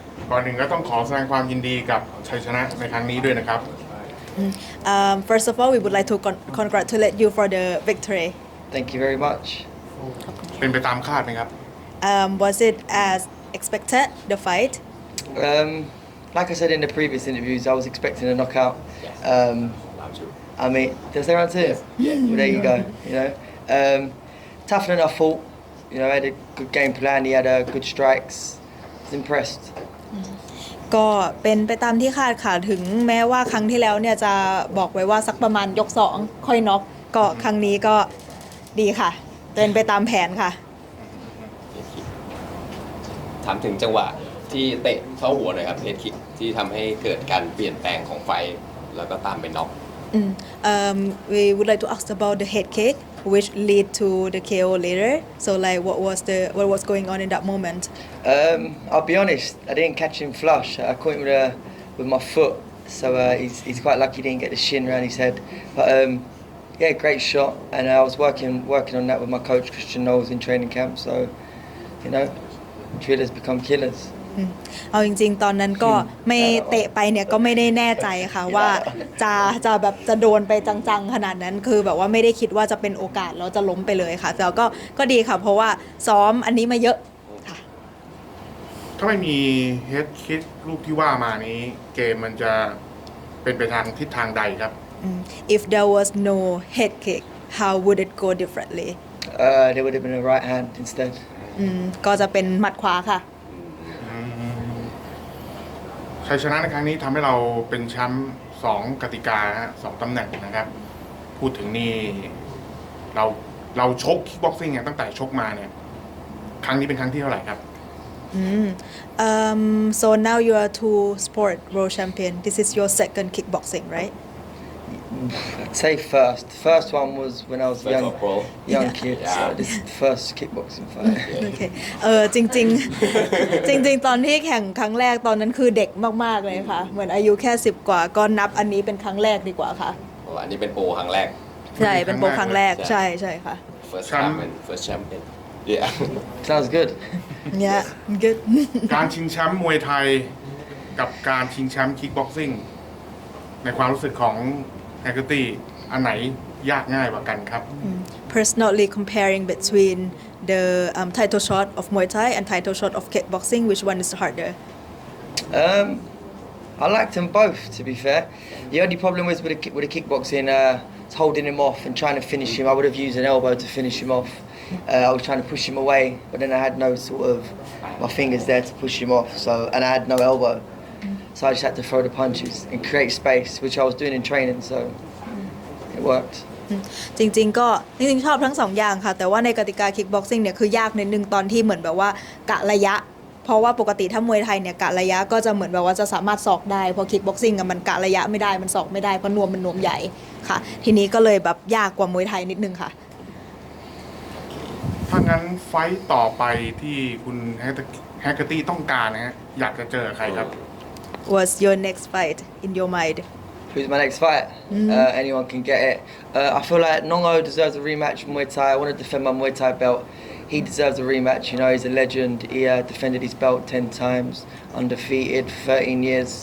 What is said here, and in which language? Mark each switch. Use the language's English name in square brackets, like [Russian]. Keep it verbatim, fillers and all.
[Thai] ก่อนหนึ่งก็ต้องขอแสดงความยินดีกับชัยชนะในครั้งนี้ด้วยนะครับ [English] Um, first of all, we would like to con- congratulate you for the victory. Thank you very much. [Thai] เป็นไปตามคาดไหมครับ [English] Um, was it as expected, the fight? Um, like I said in the previous interviews, I was expecting a knockout. Um, I mean, did I say round two? Yeah. Well, there you go. You know, um, tough enough fought. You know, had a good game plan. He had uh, good strikes. I was impressed. [Thai] ก็เป็นไปตามที่คาดค่ะถึงแม้ว่าครั้งที่แล้วเนี่ยจะบอกไว้ว่าสักประมาณยกสองค่อยน็อกก็ครั้งนี้ก็ดีค่ะเป็นไปตามแผนค่ะ ถามถึงจังหวะที่เตะเข้าหัวหน่อยครับเฮดคิกที่ทำให้เกิดการเปลี่ยนแปลงของไฟแล้วก็ตามไปน็อก Mm. [English] Um, we would like to ask about the head kick which lead to the เค โอ later. So like what was the what was going on in that moment? Um, I'll be honest, I didn't catch him flush. I caught him with, a, with my foot, so uh, he's, he's quite lucky he didn't get the shin around his head. But um, yeah, great shot, and I was working working on that with my coach Christian Knowles in training camp. So you know, drillers become killers. [Thai] อืมเอาจริงๆตอนนั้นก็ไม่เตะไปเนี่ยก็ไม่ได้แน่ใจค่ะว่าจะจะแบบจะโดนไปจังๆขนาดนั้นคือแบบว่าไม่ได้คิดว่าจะเป็นโอกาสแล้วจะล้มไปเลยค่ะแต่ก็ก็ดีค่ะเพราะว่าซ้อมอันนี้มาเยอะค่ะ ถ้าไม่มีเฮดคิกลูกที่ว่ามานี้เกมมันจะเป็นไปทางทิศทางใดครับ [English] If there was no head kick how would it go differently Uh there would have been a right hand instead [Thai] อืมก็จะเป็นหมัดขวาค่ะ ชัยชนะในครั้งนี้ทำให้เราเป็นแชมป์สองกติกาฮะสองตำแหน่งนะครับพูดถึงนี่เราเราชกคิกบ็อกซิ่งเนี่ยตั้งแต่ชกมาเนี่ยครั้งนี้เป็นครั้งที่เท่าไหร่ครับ Mm. [English] Um so now you are two sport world champion. This is your second kickboxing, right? I'd say first. First one was when I was First young, of all. young Yeah. kid. So this is the first kickboxing fight. [Thai] โอเคเออจริงจริงๆ จริงๆตอนที่แข่งครั้งแรกตอนนั้นคือเด็กมากๆเลยค่ะเหมือนอายุแค่สิบกว่าก็นับอันนี้เป็นครั้งแรกดีกว่าค่ะ เพราะว่าอันนี้เป็นโปรครั้งแรก ใช่เป็นโปรครั้งแรก เลย ใช่ใช่ค่ะ [English] first [Thai] ครับ [English] time [Thai] เป็น [English] first champion yeah Sounds good. [Thai] เนี่ย good การชิงแชมป์มวยไทยกับการชิงแชมป์คิกบ็อกซิ่งในความรู้สึกของแฮกเกอร์ตี้อันไหนยากง่ายกว่ากันครับ [English] Personally comparing between the um, title shot of Muay Thai and title shot of kickboxing, which one is harder? Um, I liked them both, to be fair. The only problem was with the, kick- with the kickboxing, uh, was holding him off and trying to finish him. I would have used an elbow to finish him off. Uh, I was trying to push him away, but then I had no sort of my fingers there to push him off. So, and I had no elbow, so I just had to throw the punches and create space, which I was doing in training. So it worked. [Thai] อืมจริงๆก็จริงๆชอบทั้งสองอย่างค่ะแต่ว่าในกติกาคิกบ็อกซิ่งเนี่ยคือยากนิดนึงตอนที่เหมือนแบบว่ากะระยะเพราะว่าปกติถ้ามวยไทยเนี่ยกะระยะก็จะเหมือนแบบว่าจะสามารถศอกได้เพราะคิกบ็อกซิ่งอะมันกะระยะไม่ได้มันศอกไม่ได้เพราะนวมมันนวมใหญ่ค่ะทีนี้ก็เลยแบบยากกว่ามวยไทยนิดนึงค่ะ ถ้างั้นไฟต์ต่อไปที่คุณแฮกเกอร์แฮกเกอร์ตี้ต้องการนะฮะอยากจะเจอใครครับ [English] What's your next fight in your mind? Who's my next fight? Uh, anyone can get it. Uh, I feel like Nongo deserves a rematch in Muay Thai. I want to defend my Muay Thai belt. He deserves a rematch. You know, he's a legend. He uh, defended his belt ten times, undefeated, thirteen years.